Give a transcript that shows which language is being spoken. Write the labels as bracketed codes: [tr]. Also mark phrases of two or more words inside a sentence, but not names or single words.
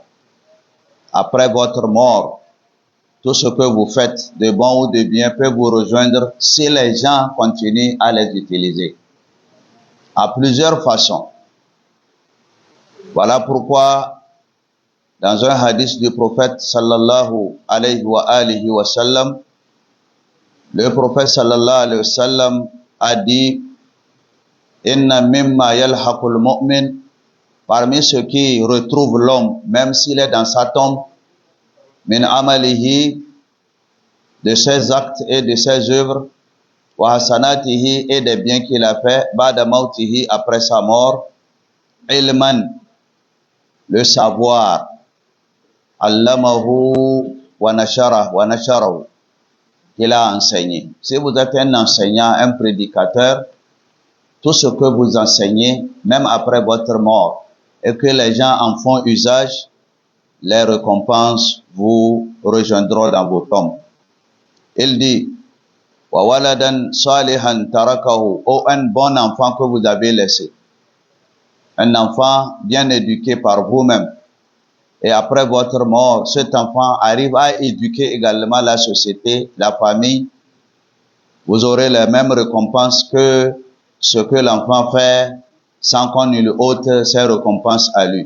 [fr] Après votre mort, tout ce que vous faites de bon ou de bien peut vous rejoindre si les gens continuent à les utiliser à plusieurs façons. Voilà pourquoi dans un hadith du prophète [ar] صلى الله عليه وسلم, [fr] le prophète [ar] صلى الله عليه و [fr] sallam a dit: [ar] إن مما يلحق المؤمن, [fr] parmi ce qui retrouve l'homme même s'il est dans sa tombe, [ar] من عمله, [fr] de ses actes et de ses œuvres, [ar] وحسناته, [fr] et des biens qu'il a fait, [ar] بعد موته, [fr] après sa mort, ilman, le savoir, [ar] علمه ونشره, [fr] qu'il a enseigné. Si vous êtes un enseignant, un prédicateur, tout ce que vous enseignez, même après votre mort, et que les gens en font usage, les récompenses vous rejoindront dans vos tombes. Il dit: [ar] وَوَلَدًا صَالِحًا تَرَكَهُ, [fr] ou un bon enfant que vous avez laissé. Un enfant bien éduqué par vous-même. Et après votre mort, cet enfant arrive à éduquer également la société, la famille. Vous aurez les mêmes récompenses que ce que l'enfant fait sans qu'on lui ôte ses récompenses à lui.